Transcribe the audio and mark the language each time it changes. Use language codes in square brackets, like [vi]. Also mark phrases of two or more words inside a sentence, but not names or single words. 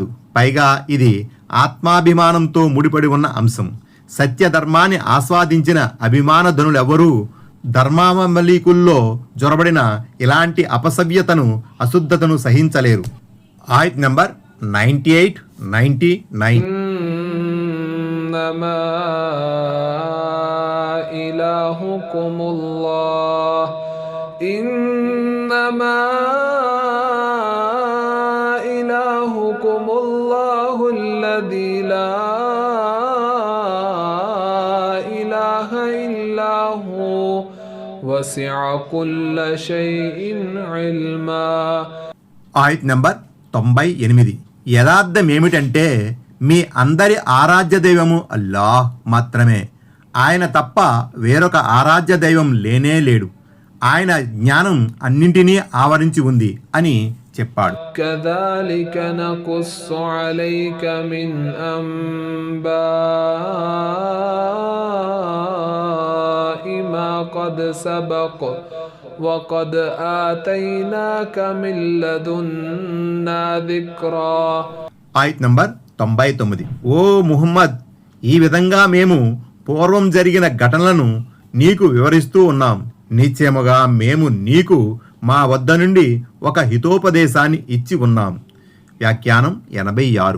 [te] పైగా ఇది ఆత్మాభిమానంతో ముడిపడి ఉన్న అంశం. సత్యధర్మాన్ని ఆస్వాదించిన అభిమానధనులెవరూ ధర్మావలీకుల్లో జొరబడిన ఇలాంటి అపసవ్యతను, అశుద్ధతను సహించలేరు. ఆయత్ నంబర్ 98-99. [ar] إنما إلهكم الله إنما إلهكم الله الذي لا إله إلا هو وسع كل شيء علما. [te] ఆయత్ నంబర్ 98. యథార్థం ఏమిటంటే మీ అందరి ఆరాధ్య దైవము అల్లాహ్ మాత్రమే. ఆయన తప్ప వేరొక ఆరాధ్య దైవం లేనే లేడు. ఆయన జ్ఞానం అన్నింటినీ ఆవరించి ఉంది అని చెప్పాడు. [ar] كذلك نقص عليك من أنباء ما قد سبق وقد آتيناك من لدنا ذكرا. [te] ఆయత్ నంబర్ 99. ఓ ముహమ్మద్, ఈ విధంగా మేము పూర్వం జరిగిన ఘటనలను నీకు వివరిస్తూ ఉన్నాం. నిశ్చయముగా మేము నీకు మా వద్ద నుండి ఒక హితోపదేశాన్ని ఇచ్చి ఉన్నాం. వ్యాఖ్యానం 86.